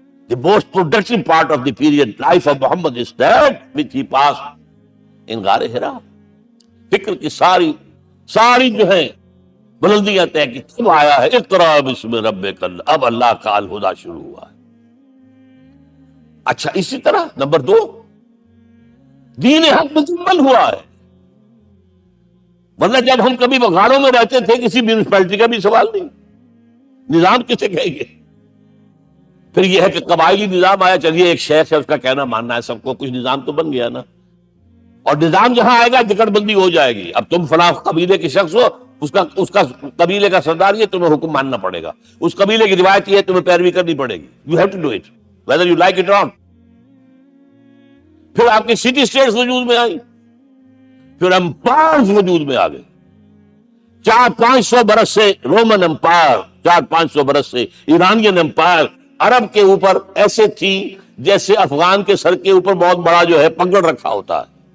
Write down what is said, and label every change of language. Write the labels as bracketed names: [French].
[English] The most productive part of the period life of Muhammad is that which he passed in غار Hira. [Urdu] فکر کی ساری جو ہے بلندیاں طے کی تب آیا ہے [Arabic] اقرا بسم ربک، [Urdu] اب اللہ کا الہدیٰ شروع ہوا ہے. اچھا، اسی طرح نمبر 2، دین حق مکمل ہوا ہے. ورنہ جب ہم کبھی غاروں میں رہتے تھے کسی میونسپلٹی کا بھی سوال نہیں، نظام کسے کہیں گے؟ پھر یہ ہے کہ قبائلی نظام آیا، چلیے ایک شیخ ہے اس کا کہنا ماننا ہے سب کو، کچھ نظام تو بن گیا نا. اور نظام جہاں آئے گا جکڑ بندی ہو جائے گی. اب تم فلاں قبیلے کے شخص ہو، اس کا قبیلے کا سردار یہ، تمہیں حکم ماننا پڑے گا. اس قبیلے کی روایت یہ ہے، تمہیں پیروی کرنی پڑے گی. [English] You have to do it whether you like it or not. [Urdu] پھر آپ کی سٹی اسٹیٹس وجود میں آئی، پھر امپائرز وجود میں آ گئے. 400-500 برس سے رومن امپائر، 400-500 برس سے ایرانین امپائر عرب کے اوپر ایسے تھی جیسے افغان کے سر کے اوپر بہت بڑا جو ہے پگڑ رکھا ہوتا ہے.